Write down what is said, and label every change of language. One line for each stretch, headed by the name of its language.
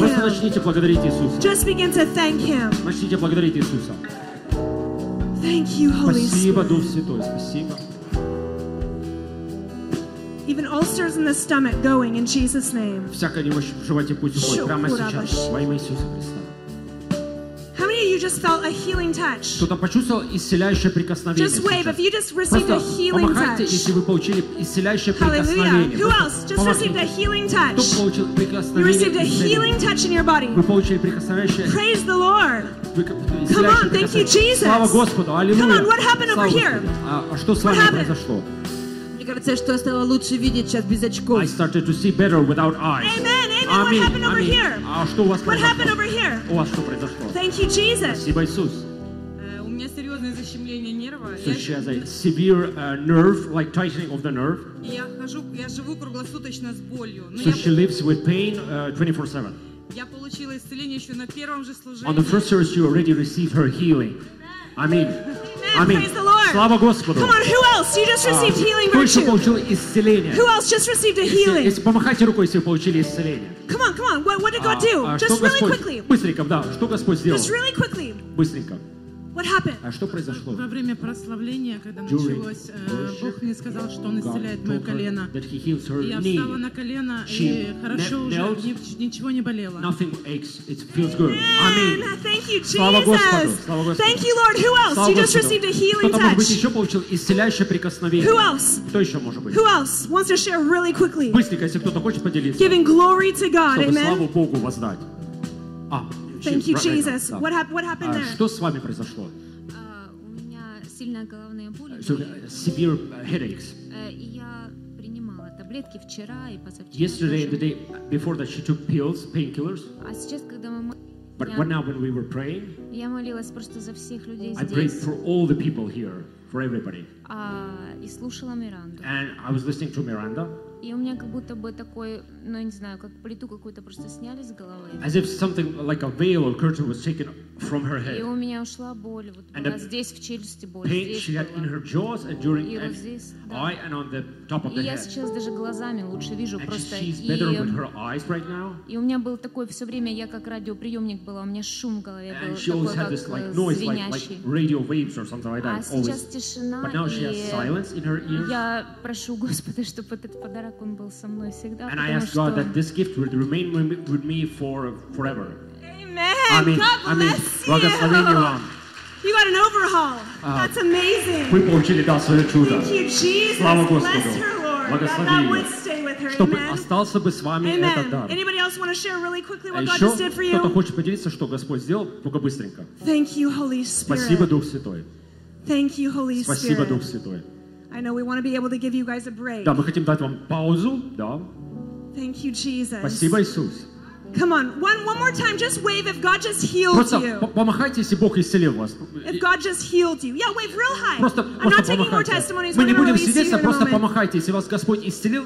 Russian: Просто начните благодарить Иисуса.
English: Just begin to thank Him.
Russian: Начните благодарить Иисуса.
English: Thank you, Holy Spirit.
Russian: Спасибо, Дух Святой, спасибо.
English: Even ulcers in the stomach going in Jesus' name.
Russian: Всякая немощь в животе пусть уходит прямо сейчас во имя Иисуса Христа.
English: How many of you just felt a healing touch?
Russian: Кто-то почувствовал исцеляющее прикосновение?
English: Just wave if you just received a healing touch.
Russian: Просто помахайте, если вы получили исцеляющее прикосновение.
English: Who else just received a healing touch?
Russian: Кто получил прикосновение?
English: You received a healing touch in your body.
Russian: Вы получили прикосновение.
English: Praise the Lord. Come on, thank you, Jesus.
Russian: Слава Господу, аллилуйя.
English: Come on, what happened over here?
Russian: А что с вами произошло? Мне кажется, что я стала лучше видеть сейчас без очков.
English: I started to see better without eyes. Amen, amen. Amen. What happened over here?
Russian: А что у вас произошло?
English: What happened over here?
Russian: У вас что произошло?
English: Thank you, Jesus.
Russian: Спасибо, Иисус. У меня серьезное защемление нерва.
English: So she has a severe nerve, like tightening of the nerve.
Russian: Я живу круглосуточно с болью.
English: So she lives with pain 24/7.
Russian: Я получила исцеление еще на первом же служении.
English: On the first service you already received her healing. Amen. Amen.
Russian: Слава Господу.
English: Come on, who else? You just received healing virtue.
Russian: Кто еще получил исцеление?
English: Who else just received a healing?
Russian: Если помахайте рукой, если вы получили исцеление.
English: Come on, come on. What did God do? Just really quickly.
Russian: Быстренько, да. Что Господь сделал?
English: Just really quickly.
Russian: Быстренько.
English: What happened?
Russian: А что произошло? Во время прославления, когда началось, Бог мне сказал, что Он исцеляет мое колено.
English: He heals her knee.
Russian: Я встала на колено,
English: she
Russian: и хорошо уже, ничего не болело.
English: Nothing aches. It feels good. Amen. Thank you, Jesus.
Russian: Слава Господу. Слава Господу.
English: Thank you, Lord. Who else? You just received a healing touch.
Russian: Кто-то, может быть, еще получил исцеляющее прикосновение.
English: Who else?
Russian: Кто еще может быть?
English: Who else wants to share really quickly?
Russian: Быстренько, если кто-то хочет поделиться.
English: Giving glory to God. Amen.
Russian: Чтобы славу Богу воздать.
English: Thank you, Jesus. What happened there?
Russian: Что с вами произошло? У меня сильная головная боль.
English: Severe headaches.
Russian: Я принимала таблетки вчера и позавчера.
English: Yesterday, the day before that, she took pills, painkillers.
Russian: А сейчас, когда мы
English: when we were praying,
Russian: я молилась просто за всех людей здесь.
English: I prayed for all the people here, for everybody.
Russian: И слушала Миранду.
English: And I was listening to Miranda.
Russian: И у меня как будто бы такой, ну не знаю, как плиту какую-то просто сняли с головы.
English: As if something like a veil or curtain was taken from her head.
Russian: И у меня ушла боль вот здесь в челюсти боль.
English: Pain she had in her jaws and during eye and on the top of the head.
Russian: И я сейчас даже глазами лучше вижу просто.
English: And she's better with her eyes right now.
Russian: И у меня был такой все время я как радиоприемник была, у меня шум в голове был.
English: And she always had this like noise like radio waves or something like that.
Russian: А сейчас тишина.
English: But now she has silence in her ears.
Russian: Я прошу Господа, чтобы этот подарок. Всегда,
English: and I ask God that this gift would remain with me for forever. Amen. Amen. God bless Amen. You. Amen. You got an overhaul. That's amazing. We
Russian: получили
English: God's
Russian: чудо.
English: Thank you, Jesus.
Russian: Слава Господу.
English: Bless her, Lord. That would stay with her.
Russian: Чтобы
English: Amen.
Russian: Остался бы с вами
English: Amen.
Russian: Этот дар.
English: Anybody else want to share really quickly what God just did for you?
Russian: Кто-то хочет поделиться, что Господь сделал, только быстренько.
English: Thank you, Holy Spirit.
Russian: Спасибо, Дух Святой.
English: Thank you, Holy Spirit.
Russian: Спасибо, Дух Святой.
English: I know we want to be able to give you guys a break.
Russian: Да, мы хотим дать вам паузу, да.
English: Thank you, Jesus.
Russian: Спасибо, Иисус.
English: Come on, one more time, just wave if God just healed
Russian: просто
English: you.
Russian: Просто помахайте, если Бог исцелил вас.
English: If God just healed you, yeah, wave real high.
Russian: Просто
English: I'm not
Russian: помахайте.
English: Taking more testimonies.
Russian: Мы не будем свидетельствовать, просто помахайте, если вас Господь исцелил.